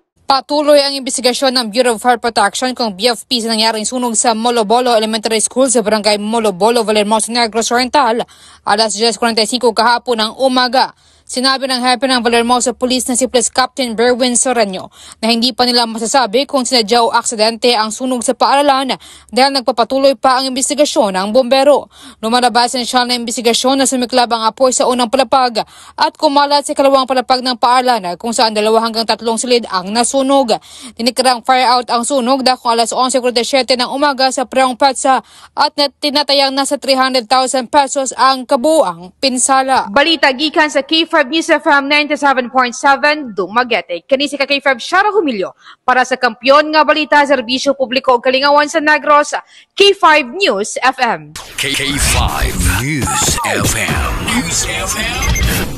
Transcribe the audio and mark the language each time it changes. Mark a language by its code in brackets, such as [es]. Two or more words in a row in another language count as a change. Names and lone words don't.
[tl] Patuloy ang investigasyon ng Bureau of Fire Protection kung BFP sa nangyaring sunog sa Molobolo Elementary School sa barangay Molobolo, Valermoso Negros Oriental, alas 10:45 kahapon ng umaga. Sinabi ng hepe ng Valermoso Police na si Police Captain Berwin Soreño na hindi pa nila masasabi kung sinadya o aksidente ang sunog sa paaralan dahil nagpapatuloy pa ang investigasyon ng bombero. Lumalabas siya na investigasyon na sumiklab ang apoy sa unang palapag at kumalat sa ikalawang palapag ng paaralan kung saan 2 hanggang 3 silid ang nasunog. Tinikarang [en] fire out [tl] ang sunog dahil alas 11:47 ng umaga sa Preong Petsa at tinatayang nasa 300,000 pesos ang kabuang pinsala. [ceb] Balita gikan sa K5 News FM 97.7 Dumaguete. Kani si K5 Shara Humilio para sa Kampiyon nga Balita, Serbisyo Publiko ug Kalingawan sa Negros, K5 News FM. K5 News FM.